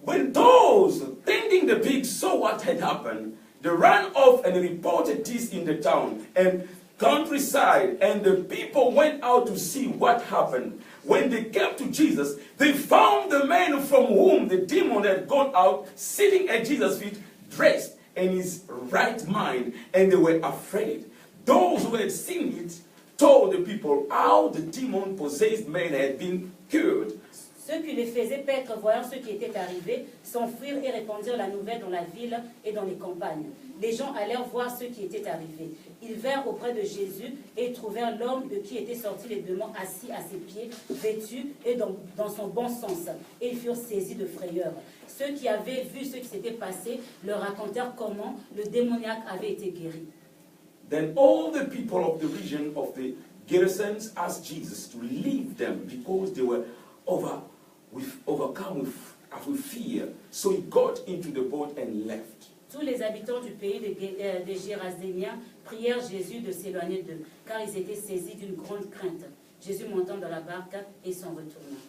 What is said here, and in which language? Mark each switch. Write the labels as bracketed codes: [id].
[en] When those tending the pigs saw what had happened, they ran off and reported this in the town and countryside, and the people went out to see what happened. When they came to Jesus, they found the man from whom the demon had gone out sitting at Jesus' feet, dressed in his right mind, and they were afraid. Those who had seen it told the people how the demon-possessed man had been cured. [fr] Ceux qui les faisaient paître, voyant ce qui était arrivé, s'enfuirent et répandirent la nouvelle dans la ville et dans les campagnes. Les gens allèrent voir ce qui était arrivé. Ils vinrent auprès de Jésus et trouvèrent l'homme de qui étaient sortis les démons assis à ses pieds, vêtu et dans son bon sens. Et ils furent saisis de frayeur. Ceux qui avaient vu ce qui s'était passé leur racontèrent comment le démoniaque avait été guéri. [en] Then all the people of the region of the Gerasenes asked Jesus to leave them because they were overcome with fear. So he got into the boat and left. [fr] Tous les habitants du pays des Géraséniens prièrent Jésus de s'éloigner d'eux, car ils étaient saisis d'une grande crainte. Jésus montant dans la barque et s'en retourna.